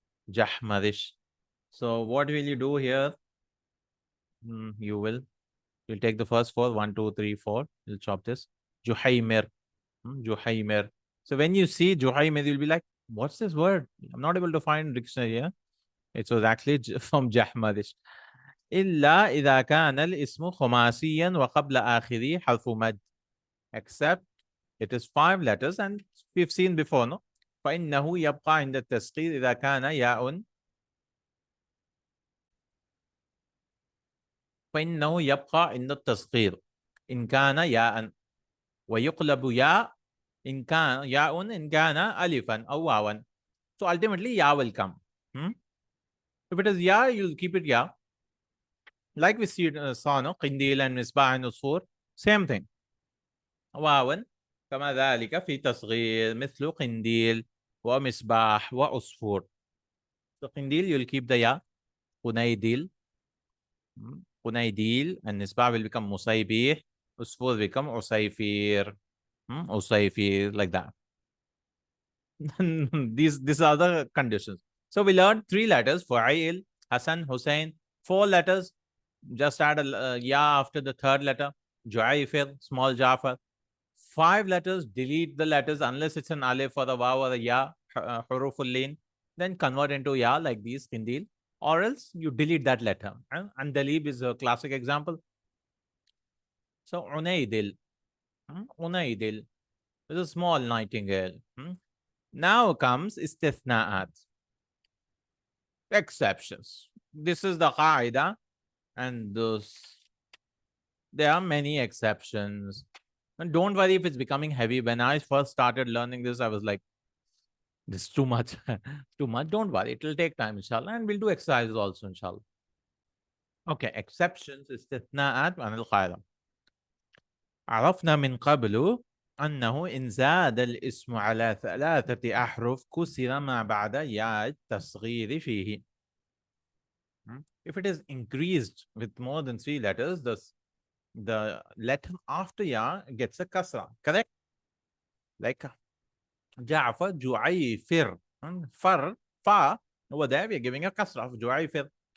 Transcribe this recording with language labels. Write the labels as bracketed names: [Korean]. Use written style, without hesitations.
[English] Jahmarish. So what will you do here? You'll take the first 4, 1, 2, 3, 4. You'll chop this. Juhaymir. Juhaymir. So when you see Juhaymir, you'll be like, what's this word? I'm not able to find dictionary here. It was actually from Jahmarish. [Arabic] إلا إذا كان الاسم خماسيا وقبل آخره حرف مد. [English] Except it is 5 letters and we've seen before, no? [Arabic] فإنه يبقى عند التصغير إذا كان ياء فإنه يبقى عند التصغير إن كان ياء ويقلب ياء إن كان ألفا أو واوا. [English] So ultimately ya will come. If it is ya, you'll keep it ya. Like we saw no قنديل and مصباح and عصفور, same thing. [Arabic] واوا كما ذلك في تصغير مثل قنديل ومصباح وعصفور. [English] So قنديل you'll keep the ya. [Arabic] قنيديل قنيديل and مصباح [English] will become [Arabic] مصيبيح. [English] عصفور will become عصيفير. عصيفير like that. These are the conditions. So we learned 3 letters: Fa'il, Hassan, Hussein. 4 letters, just add a ya after the 3rd letter. Ju'ayfir, small Jafar. 5 letters, delete the letters unless it's an alif or a waw or a ya, huruful lin. Then convert into ya like these, Kindil. Or else you delete that letter. And Dalib is a classic example. So Unaydil. Unaydil is a small nightingale. Now comes istithna'at, exceptions. This is the qaida, and there are many exceptions. And don't worry if it's becoming heavy. When I first started learning this, I was like, this is too much. Too much. Don't worry, it will take time, inshallah, and we'll do exercises also, inshallah. Okay, exceptions, istithna'at [Arabic] عن القاعدة. عرفنا من قبل أنه إن زاد الاسم على 3 أحرف كسر ما بعد ياء التصغير فيه. [English] If it is increased with more than 3 letters, the letter after ya gets a kasra, correct? Like Ja'far, Ju'ayfir. Far, fa, over there we are giving a kasra of Ju'ayfir.